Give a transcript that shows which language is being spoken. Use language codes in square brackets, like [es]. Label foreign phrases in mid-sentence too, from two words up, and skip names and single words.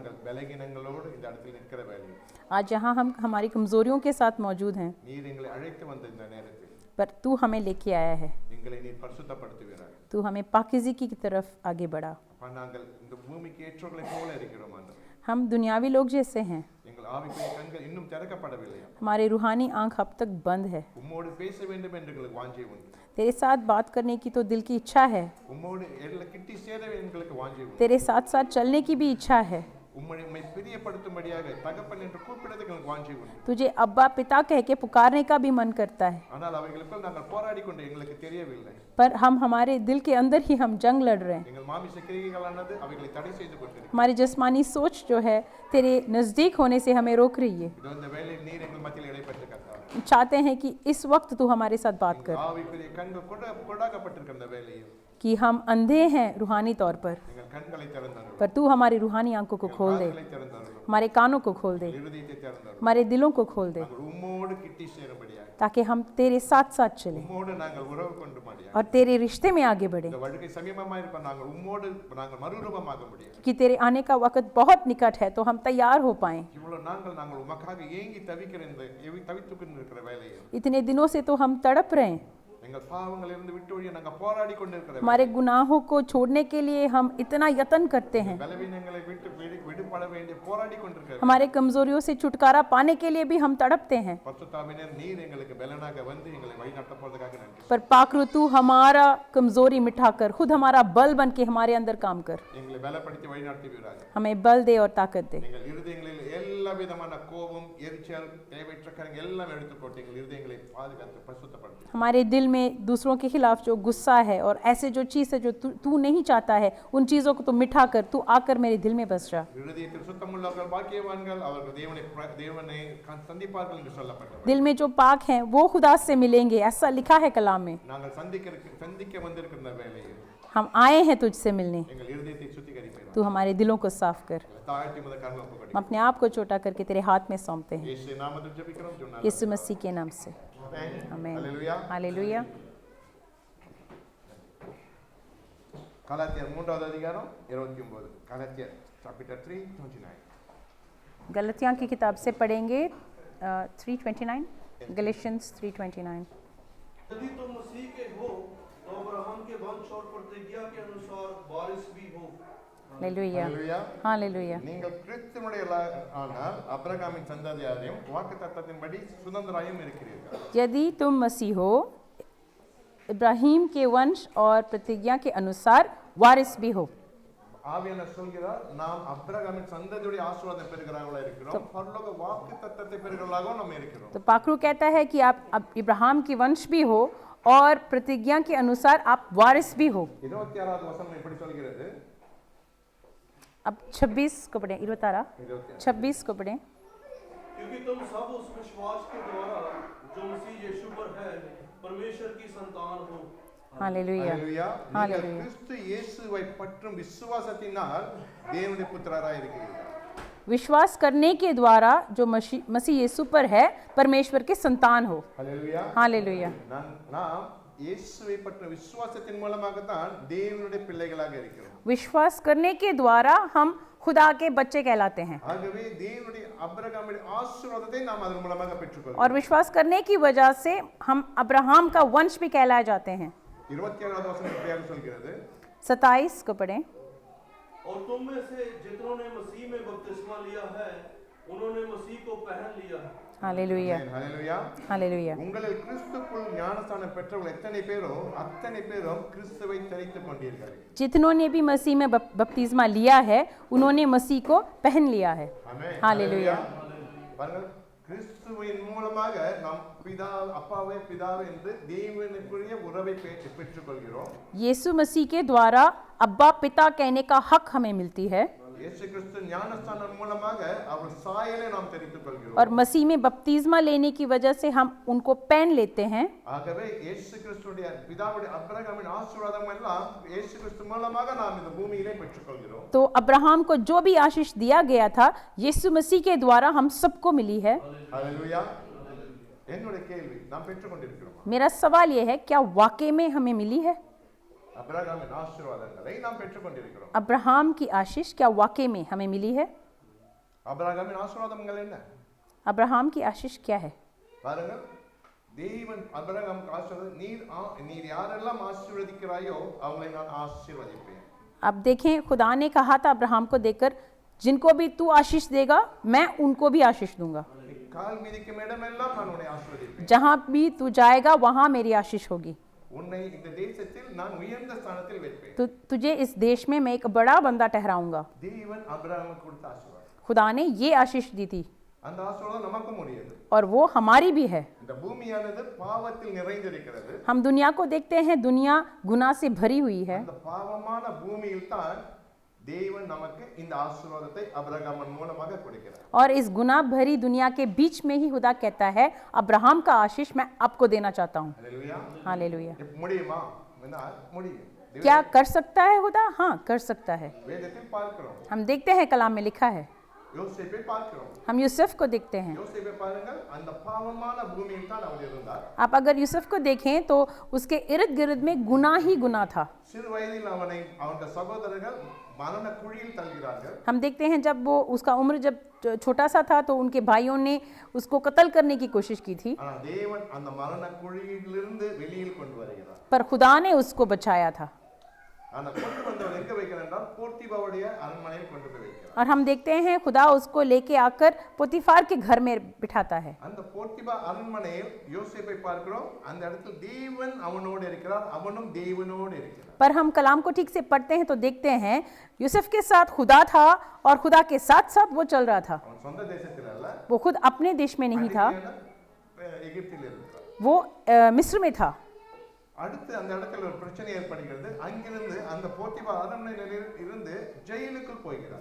[ta] பலகீனங்களோடு இந்த இடத்துல நிற்கிற வேலை [hi] आज यहाँ हम हमारी कमज़ोरियों के साथ मौजूद हैं, [ta] நீர் எங்களை அழைத்து வந்த இந்த நேரத்தில் [hi] पर तू हमें लेके आया है, [ta] எங்களை நீர் பரிசுத்தப்படுத்துவீராக. [hi] तू हमें पाकीज़गी की तरफ आगे बढ़ा। [ta] அப்பா நாங்கள் இந்த பூமிக்கு ஏற்றவர்களை போல இருக்கிறோம் ஆண்டவரே. [hi] हम दुनियावी लोग जैसे हैं, [ta] எங்கள் ஆவிக்குரிய கண்கள் இன்னும் திறக்கப்படவில்லை. [hi] हमारे रूहानी आंख अब तक बंद है। [ta] உம்மோடு பேச வேண்டும் என்று எங்களுக்கு வாஞ்சை உண்டு. [hi] तेरे साथ बात करने की तो दिल की इच्छा है, [ta] உம்மோடு எல்லாம் கிட்டி சேர எங்களுக்கு வாஞ்சை உண்டு. [hi] तेरे साथ साथ चलने की भी इच्छा है, [ta] உம்மை பிரியப்படுத்தும்படியாக தகப்பன் என்று கூப்பிடுறதுக்கு எங்களுக்கு வாஞ்சை உண்டு. [hi] तुझे अब्बा पिता कह के पुकारने का भी मन करता है, [ta] ஆனால் அவைகளுக்குள் நாங்கள் போராடி கொண்டு எங்களுக்கு தெரியவில்லை. [hi] पर हम हमारे दिल के अंदर ही हम जंग लड़ रहे हैं। [ta] எங்கள் மாமிச கிரியைகளானது அவைகளை தடை செய்து கொண்டிருக்கிறது. [hi] हमारी जिस्मानी सोच जो है तेरे नज़दीक होने से हमें रोक रही है। [ta] இதோ இந்த வேளையில் நீர் எங்கள் மத்தியில் இடைப்பட்டு கர்த்தாவே, [hi] चाहते हैं कि इस वक्त तू हमारे साथ बात कर, [ta] ஆவிக்குரிய கண்கள் கொடாக்கப்பட்டிருக்கிற இந்த வேளையில் [hi] कि हम अंधे हैं रूहानी तौर पर, [ta] எங்கள் கண்களை திறந்தருளும், [hi] पर तू हमारी रूहानी आंखों को खोल दे, [ta] காதுகளை திறந்தருளும், [hi] हमारे कानों को खोल दे, [ta] இருதயத்தை திறந்தருளும். [hi] हमारे दिलों को खोल दे, [ta] நாங்கள் உம்மோடு கிட்டி சேரும்படியாக, [hi] ताकि हम तेरे साथ साथ चलें [ta] உம்மோடு நாங்கள் உறவு கொண்டும்படியாக, [hi] और तेरे रिश्ते में आगे बढ़ें, [ta] இந்த வருகை சமீபமாக இருப்ப நாங்கள் உம்மோடு நாங்கள் மறுரூபமாக முடியும். [hi] कि तेरे आने का वक्त बहुत निकट है तो हम तैयार हो पाएं। [ta] இவ்வளவு நாங்கள் உமக்காக ஏங்கி தவிக்கிற இந்த தவித்துக்கொண்டு இருக்கிற வேலையில் [hi] इतने दिनों से तो हम तड़प रहे हैं, [ta] எங்கள் பாவங்களிலிருந்து விட்டு ஒழிய நாங்கள் போராடி கொண்டிருக்கிற [hi] हमारे गुनाहों को छोड़ने के लिए हम इतना यत्न करते हैं, [ta] பலவீனங்களை விட்டு விடுபட வேண்டிய போராடி கொண்டிருக்கிற [hi] हमारे कमजोरियों से छुटकारा पाने के लिए भी हम तड़पते हैं, [ta] பரிசுத்தாவினர் நீர் எங்களுக்கு பலனாக வந்து எங்களை வழிநடத்த போறதுக்காக நன்றி. [hi] पर पाकरू तू हमारा कमजोरी मिटाकर खुद हमारा बल बन के हमारे अंदर काम कर, [ta] எங்களை பலப்படுத்தி வழிநடத்துவீராக. [hi] हमें बल दे और ताकत दे। [ta] எங்கள் இருதயங்களில் எல்லா விதமான கோபம், எரிச்சல், தேவையற்ற காரியங்கள் எல்லாம் எடுத்து போட்டு எங்கள் இருதயங்களை பாதுகாத்து பரிசுத்தப்படுத்து. [hi] हमारे दिल में दूसरों के खिलाफ जो गुस्सा है और ऐसे जो चीज़ है जो तू नहीं चाहता है, उन चीज़ों को तो मिटा कर तू आकर मेरे दिल में बस जा। [ta] இருதயத்தில் சுத்தமுள்ளவர்கள் பாக்கியவான்கள், அவர்கள் தேவனை சந்திப்பார்கள் என்று சொல்லப்பட்டது. [hi] दिल में जो पाक हैं वो खुदा से मिलेंगे, ऐसा लिखा है कलाम में। [ta] நாங்கள் சந்திக்க வந்திருக்கிற வேளையில் [hi] हम आए हैं तुझसे मिलने, [ta] எங்கள் இருதயத்தை சுத்திகரிப்பீராக. [hi] तू हमारे दिलों को साफ कर। [ta] தாழ்த்தி முதல் கரங்களை ஒப்புக்கொடுக்கிறோம். [hi] हम अपने आप को छोटा करके तेरे हाथ में सौंपते हैं, [ta] இயேசு நாமத்தில் ஜெபிக்கிறோம். [hi] यीशु मसीह के नाम से, आमीन। [ta] ஹalleluya. [hi] हालेलुया। [ta] கலாத்தியர் 3வது அதிகாரம் 29. கலாத்தியர் chapter 3:29. [hi] गलतियाँ की किताब से पढ़ेंगे 3:29, गलेशियंस 3:29। यदि तुम मसीह के हो तो अब्राहम के वंश और प्रतिज्ञा के अनुसार वारिस भी हो। हालेलुया, [ta] ஹalleluya. [hi] हालेलुया। [ta] நீங்கள் கிறிஸ்துவினுடைய ஆனால் அபிரகாமின் சந்ததியாரையும் வாக்குத்தத்தத்தின்படி சுதந்திராயும் இருக்கிறீர்கள். [hi] यदि तुम मसीह हो, इब्राहिम के वंश और प्रतिज्ञा के अनुसार वारिस भी हो। [ta] ஆவியானவர் சொல்கிறார், நாம் அபிரகாமின் சந்ததியுடைய ஆசீர்வாதம் பெறுகிறவர்களாக இருக்கிறோம், பரலோக வாக்குத்தத்தத்தை பெறுகிறவர்களாகவும் நாம் இருக்கிறோம். [hi] तो पाखरू कहता है कि आप अब इब्राहिम की वंश भी हो और प्रतिज्ञा के अनुसार आप वारिस भी हो। [ta] 26வது வசனம் இப்படி சொல்கிறது. [hi] अब 26 को पढ़ें, 26 को पढ़ें। क्योंकि तुम सब उस विश्वास के द्वारा जो मसीह यीशु पर है परमेश्वर की संतान हो। हालेलुया, [ta] ஹalleluya. நீங்கள் [hi] हालेलुया। [ta] கிறிஸ்து இயேசுவை பற்றும் விசுவாசத்தினால் தேவனுடைய புத்திரராக இருக்கிறீர்கள். [hi] विश्वास करने के द्वारा जो मसीह यीशु पर है परमेश्वर के संतान हो। [ta] ஹalleluya. [hi] हालेलुया। [ta] நாம் இயேசுவை பற்றும் விசுவாசத்தின் மூலமாக தான் தேவனுடைய பிள்ளைகளாக இருக்கிறோம். [hi] विश्वास करने के द्वारा हम खुदा के बच्चे कहलाते हैं, [ta] ஆகவே தேவனுடைய அபிரகாமுடைய ஆசீர்வாதத்தை நாம் அதன் மூலமாக பெற்றுக்கொள்கிறோம். [hi] और विश्वास करने की वजह से हम अब्राहम का वंश भी कहलाए जाते हैं। [ta] 27வது வசனம் இப்படியாக சொல்கிறது. [hi] 27 को पढ़ें। और तुम में से जितनों ने मसीह में बपतिस्मा लिया है उन्होंने मसीह को पहन लिया है। हालेलुया, [ta] ஹalleluya. [hi] हालेलुया। [ta] உங்களில் கிறிஸ்துவுக்குள் ஞானஸ்நானம் பெற்றவர்கள் எத்தனை பேரோ அத்தனை பேரும் கிறிஸ்துவை தரித்துக் கொண்டீர்கள். [hi] जितनों ने भी मसीह में बपतिस्मा लिया है उन्होंने मसीह को पहन लिया है। [ta] ஆமென். [hi] हालेलुया। [ta] பாருங்கள், கிறிஸ்துவின் மூலமாக நாம் அப்பாவே பிதாவே என்று தேவனுக்குரிய உறவை பெற்றுக்கொள்கிறோம். [hi] यीशु मसीह के द्वारा अब्बा पिता कहने का हक हमें मिलती है, [ta] இயேசு கிறிஸ்து ஞானஸ்நானம் மூலமாக அவர் சாயலை நாம் தெரிந்து கொள்கிறோம். [hi] और मसीह में बपतिस्मा लेने की वजह से हम उनको पहन लेते हैं। [ta] ஆகவே இயேசு கிறிஸ்துடைய பிதாவுடைய அபிரகாமின் ஆசீர்வாதம் எல்லாம் இயேசு கிறிஸ்து மூலமாக நாம் இந்த பூமியிலே பெற்றுக்கொள்கிறோம். [hi] तो अब्राहम को जो भी आशीष दिया गया था यीशु मसीह के द्वारा हम सबको मिली है। [ta] ஹalleluya. என்னுடைய கேள்வி, நாம் பெற்றுக்கொண்டிருக்கிறோம். [hi] मेरा सवाल यह है, क्या वाकई में हमें मिली है? [ta] அபிரகாமின் ஆசீர்வாதங்களை நாம் பெற்றுக்கொண்டிருக்கிறோம். [hi] अब्राहम की आशीष क्या वाकई में हमें मिली है? [ta] ஆபிரகாமின் ஆசீர்வாதங்கள் என்ன? [hi] अब्राहम की आशीष क्या है? [ta] பாருங்கள், தேவன் ஆபிரகாமுக்கு ஆசீர்வாதம், நீர் யாரெல்லாம் ஆசீர்வதிக்கிறாயோ அவங்களை நான் ஆசீர்வதிப்பேன். [hi] अब देखें, खुदा ने कहा था अब्राहम को देखकर, जिनको भी तू आशीष देगा मैं उनको भी आशीष दूंगा। [ta] நீ கால் மிதிக்கும் இடமெல்லாம் நான் உன்னை ஆசீர்வதிப்பேன். [hi] जहाँ भी तू जाएगा वहाँ मेरी आशीष होगी। [ta] உன்னை இந்த தேசத்தில் நான் உயர்ந்த ஸ்தானத்தில் வைப்பேன். [hi] तुझे इस देश में मैं एक बड़ा बंदा ठहराऊंगा। [ta] தேவன் ஆபிரகாமுக்கு கொடுத்த ஆசீர்வாதம். [hi] खुदा ने ये आशीष दी थी [ta] அந்த ஆசீர்வாதம் நமக்கும் உரியது. [hi] और वो हमारी भी है। [ta] இந்த பூமியானது பாவத்தில் நிறைந்திருக்கிறது. [hi] हम दुनिया को देखते हैं, दुनिया गुनाह से भरी हुई है। [ta] அந்த பாவமான பூமியில் தான் தேவன் நமக்கு இந்த ஆசீர்வாதத்தை ஆபிரகாமின் மூலமாக கொடுக்கிறார். [hi] और इस गुनाह भरी दुनिया के बीच में ही खुदा कहता है, अब्राहम का आशीष मैं आपको देना चाहता हूँ। [ta] ஹalleluya. [hi] हालेलुया। [ta] இப்ப முடியுமா? முடியும். [hi] क्या कर सकता है खुदा? हाँ, कर सकता है। [ta] வேதத்தில் பார்க்கிறோம். [hi] हम देखते हैं, कलाम में लिखा है। [ta] யோசேப்பை பார்க்கிறோம். [hi] हम यूसुफ को देखते हैं। [ta] யோசேப்பை பாருங்கள், அந்த பாவமான பூமியில் தான் அவர் இருந்தார். [hi] आप अगर यूसुफ को देखें तो उसके इर्द गिर्द में गुनाह ही गुनाह था। [ta] சிறு வயதில் அவனை அவனுடைய சகோதரர்கள் மரண குழியில் தள்ளுகிறார்கள். [hi] हम देखते हैं जब वो उसका उम्र जब छोटा सा था तो उनके भाइयों ने उसको कत्ल करने की कोशिश की थी, [ta] ஆனால் தேவன் அந்த மரண குழியிலிருந்து வெளியில் கொண்டு வருகிறார். [hi] पर खुदा ने उसको बचाया था। [ta] ஆனா கொண்டு வந்தவர் எங்க வைக்கிறார் என்றால் போர்த்திபாவுடைய அரண்மனையில் கொண்டு போய் வைக்கிறார். [hi] और हम देखते हैं खुदा उसको लेके आकर पोतीफार के घर में बिठाता है। [ta] அந்த போர்த்திபா அரண்மனையில் யோசேப்பை பார்க்கிறோம். அந்த இடத்தில் தேவன் அவனோடு இருக்கிறார், அவனும் தேவனோடு இருக்கிறார். [hi] पर हम कलाम को ठीक से पढ़ते हैं तो देखते हैं यूसुफ के साथ खुदा था और खुदा के साथ साथ वो चल रहा था। [ta] அவன் சொந்த தேசத்தில் அல்ல, [hi] वो खुद अपने देश में नहीं था, [ta] எகிப்தில் இருக்கிறார். [hi] वो मिस्र में था। [ta] அடுத்து அந்த இடத்துல ஒரு பிரச்சனை ஏற்படுகிறது. அங்கிருந்து அந்த போர்த்திபா அரண்மனையில் இருந்து ஜெயிலுக்குள் போகிறார்.